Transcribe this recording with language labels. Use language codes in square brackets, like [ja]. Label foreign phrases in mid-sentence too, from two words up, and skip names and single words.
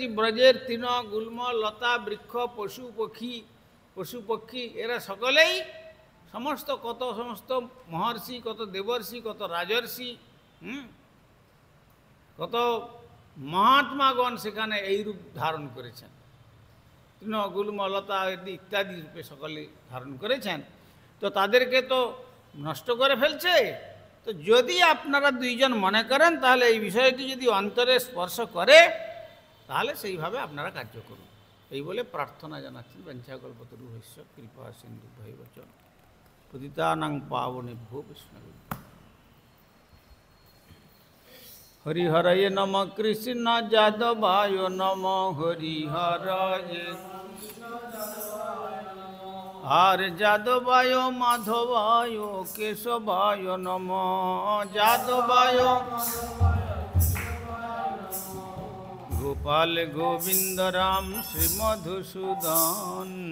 [bn] ব্রজের তৃণ গুল্ম লতা বৃক্ষ পশু পক্ষী এরা সকলেই সমস্ত মহর্ষি, কত দেবর্ষি, কত রাজর্ষি, কত মহাত্মাগণ সেখানে এই রূপ ধারণ করেছেন, তৃণ গুল্ম লতা ইত্যাদি রূপে সকলে ধারণ করেছেন। তো তাদেরকে তো নষ্ট করে ফেলছে। তো যদি আপনারা দুইজন মনে করেন তাহলে এই বিষয়টি যদি অন্তরে স্পর্শ করে তাহলে সেইভাবে আপনারা কার্য করুন, এই বলে প্রার্থনা জানাচ্ছেন। [sa] বঞ্চাকল্পতরুভ্যশ্চ কৃপা সিন্ধুভ্যৈব চ পতিতানাং পাবনেভ্যো বৈষ্ণবেভ্যো। হরিহরয়ে নম কৃষ্ণ যাদবায় নম হরিহরয়ে আর যাদবায় মাধবায় কেশবায় নম যাদবায় গোপাল গোবিন্দ রাম শ্রী মধুসূদন